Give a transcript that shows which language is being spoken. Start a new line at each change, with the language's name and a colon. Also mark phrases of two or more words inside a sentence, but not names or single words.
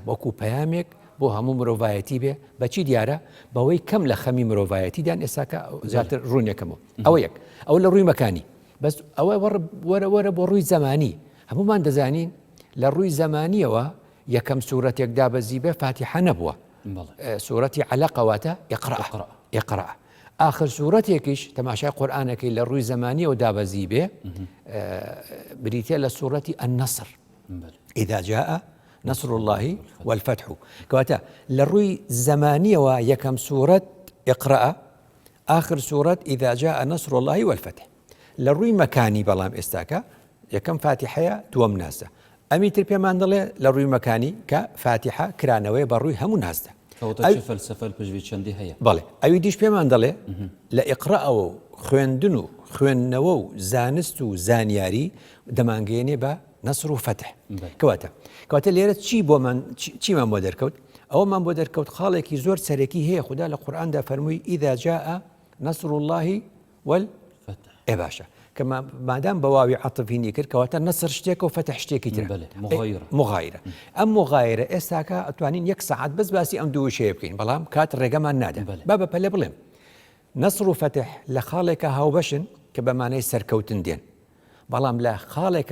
Central Kurdish: وەکو پەیامێک بۆ هەموو مرۆڤایەتی بێ بەچی دیارە بەوەی کەم لە خەمی مرۆڤایەتیدان ئێساکە زیاتر ڕوونێکەمەوە ئەوە یەک ئەو لە ڕووی مەکانی بەس ئەوە وەرە بۆ ڕووی زەمانی هەمومان دەزانین لە ڕووی زەمانیەوە یەکەم سوورەتێک دابەزی بێ فاتیحە نەبووە سوورەتی عەلەقەواتە ئیقرا آخر سوورەتێکیش تەماشای قورئانەکەی لە ڕووی زەمانیەوە دابەزی بێ بریتە لە سوورەتی النەسر
Arabic: ئیذا جاء نصر الله والفتح
Central Kurdish: کەواتە لە ڕووی زەمانیەوە یەکەم سوورەت ئیقرا آخر سوورەت
Arabic: ئیذا جاء نصر الله والفتح
Central Kurdish: لە ڕووی مەکانی بەڵام ئێستاکە یەکەم فاتیحەیە دووەم ناسە ئەمی تر پێمان دەڵێ لە ڕووی مەکانی کە فاتیحە کرانەوەی بە ڕووی هەموو ناسدا فەلسەفە پشتوی چەندی هەیە بەڵێ ئەوی دیش پێمان دەڵێ لە ئیقرائەوە و خوێندن و خوێندنەوە و زانست و زانیاری دەمانگەێنێ بە نەسر و فتح کەواتە لێرە چیمان بۆ دەرکەوت ئەوەمان بۆ دەرکەوت خاڵێکی زۆر سەرەکی هەیە خوددا لە قورئاندا فەرمووی
Arabic: ئیذا جاء نصر الله والفتح
Central Kurdish: باشە کە مادام بە واوی عەتفینی کرد کەواتە نەسر شتێکە و فتح شتێکی ترە مغایرە ئەم مغایرە ئێستاکە ئەتوانین یەک سەعات بەس باسی ئەم دوو شەیە بکەین بەڵام کات ڕێگەمان نادە با بە پەلە بڵێم نەسر و فتح لە خاڵێکە هاوبەشن کە بە مانای سەرکەوتن دێن بەڵام لە خاڵێکە